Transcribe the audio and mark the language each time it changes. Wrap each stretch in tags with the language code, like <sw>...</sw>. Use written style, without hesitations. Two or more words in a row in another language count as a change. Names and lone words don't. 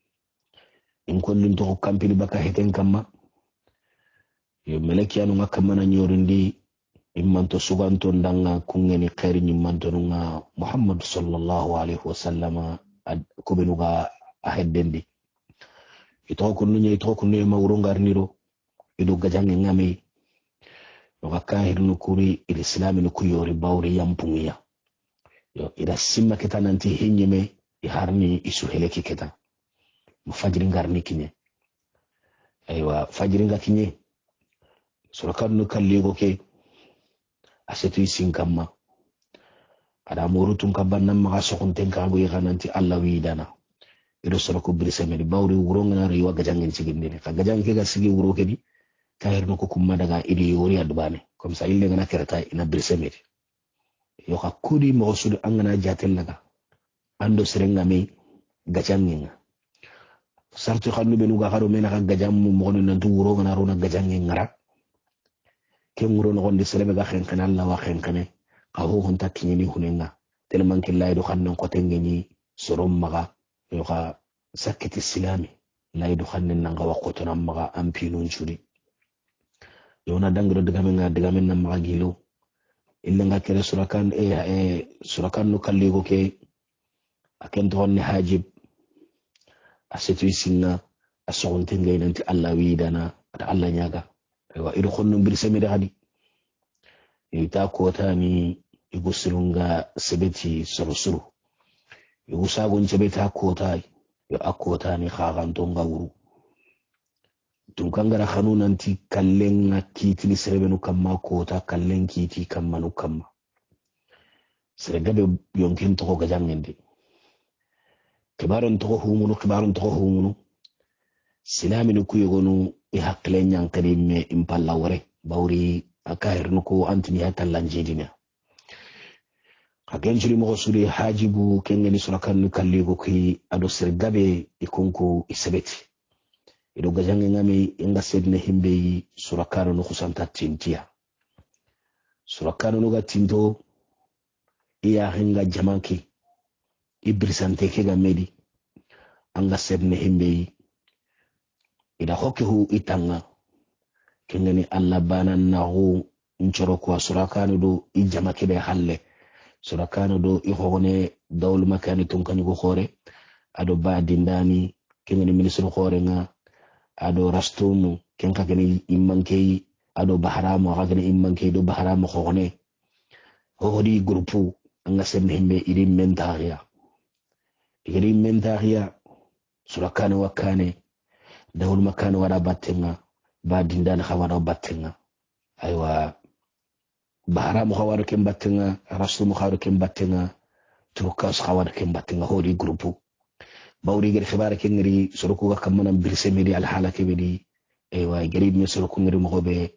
<bdm>in kollin to kampili baka heten kamma yo melekiyanu ngakamana nyorindi immanto suganto ndanga kungeni khairi nyimmanto nga Muhammad</bdm> <ar>sallallahu alaihi wasallam</ar> <bdm>kubenuga aheddendi ito kunnu mawrungar niro idu gajangi ngame no kahir no kuri islam no kuyori bawri yampungiya yo ida simma ketananti hinyeme iharni isu heleki keta mufajiri ngarni kinye aywa fajiri ngakinye surakan no kalligo ke asetu isinkamma ada murutun kabanna ma sokonten ka go yigananti Allah widana ido suraku brisemedi bawri wuronga riwa gajangen sigindine ka gajange ga sigi wuro kedi kayir no ko kumma daga idi yori adbane</bdm> <fr>comme ça</fr> <bdm>ille ngana kerta ina brisemedi yo ka kudi mo sudu angana jatel laga ando serenga me gajangenga sartu xannu benu ga xaro mena ka gajam mu mo non tu wuro ngana rona gajangenga ra ke nguro no gondi serebe ga xen xena Allah wa xen xene ka ho hon takini ni hunenga telman killahi do xannan ko tengeni sorom maga yo ka sakiti silami lay do xannan nga wa ko to nam maga ampinun churi yo na dangro diga men na maga gilo illa nga kere surakan no kalligo ke aken to ne hajib asetu sinna asonte ngay nanti Allah widana ada Allah nyaga wa ido khonno bir semede hadi ita ko tani igusulunga sebeti sorosuru igusagon sebeta ko tay yo akota ni khagan to ngawuru tun kangara khanu nanti kallen akiti ni serebenu kamma kota kallen kiti kamma no kamma seregabe yonkin to ga jangende kibaron to humunu silaminu ku yogonu e hakle nyang kadime impalla wore bawri akair nuko antini hatallan jedina kagenjuri mo suri hajibu kengeni surakan kalligo ki ado seregabe ikunku isabeti ido gajange ngami inga sedne himbe surakano no kusanta tintia surakano no gatinto iya hinga jamanki ibrisante ke gamedi anga sedne himbe ida hokehu itanga kengeni alla bana nahu nchoro kwa surakano do ijamake be halle surakano do ihone dawul makani tunkani go khore ado ba dindani kengeni ministru khore nga ado rastumu kenka gani immanke ado baharamo gani immanke do baharamo khone hodi grupu anga senne himbe idi mentaria surakane wakane dawul makane wada battenga ba dindan khawada battenga aywa baharamo khawada kem battenga rastumu khawada kem battenga turkas khawada kem battenga hodi grupu bawri gari khibara kengri soroku ga kamana birse medi al halake bedi aywa gari mi soroku ngri mo be</bdm>